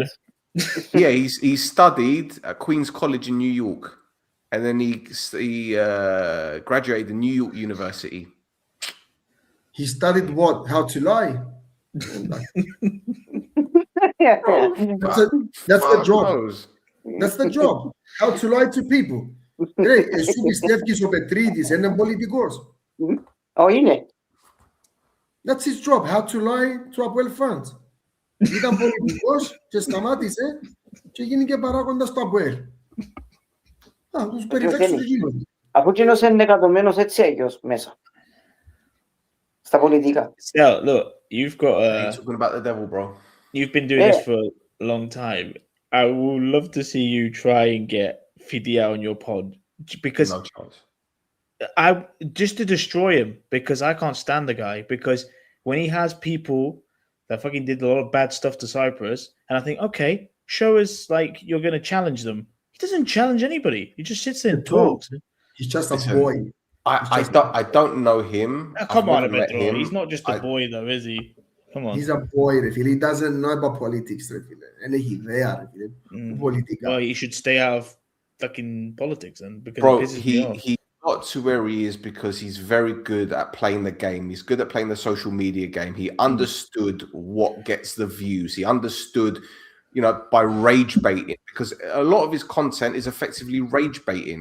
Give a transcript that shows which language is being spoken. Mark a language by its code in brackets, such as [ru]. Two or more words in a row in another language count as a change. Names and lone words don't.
[en] yeah, he studied at Queen's College in New York, and then he graduated in New York University. He studied what? How to lie. That's the job. That's the job. How to lie to people. [el] Εσύ πιστεύεις ο Πετρίδης είναι πολιτικός. είναι. [en] That's his job. How to lie to Αποέλ fans. [el] Ήταν πολιτικός και σταμάτησε και γίνηκε παράγοντας το Αποέλ. Τους περιφέξουν εκείνον. Αφού εκείνος είναι εκατομένος έτσι έγιος μέσα. Στα πολιτικά. [en] Still, look, you've got You're talking about the devil, bro. you've been doing this for a long time. I would love to see you try and get Fidia on your pod because No chance. just to destroy him, because I can't stand the guy, because when he has people that fucking did a lot of bad stuff to Cyprus, and I think, okay, show us like you're going to challenge them. He doesn't challenge anybody. He just sits there and talks. He's just a boy. I don't know him. Come on, I've never met Petro. him. He's not just a boy, though, is he? Come on. He's a boy, [el] ρε φίλε. [en] He doesn't know about politics, [el] ρε φίλε. Δεν έχει ιδέα, ρε φίλε. Πολιτικά. [en] Well, he should stay out of fucking politics then, because Bro, it pisses me off. he got to where he is because he's very good at playing the game. He's good at playing the social media game. He understood what gets the views. He understood, by rage baiting, because a lot of his content is effectively rage baiting.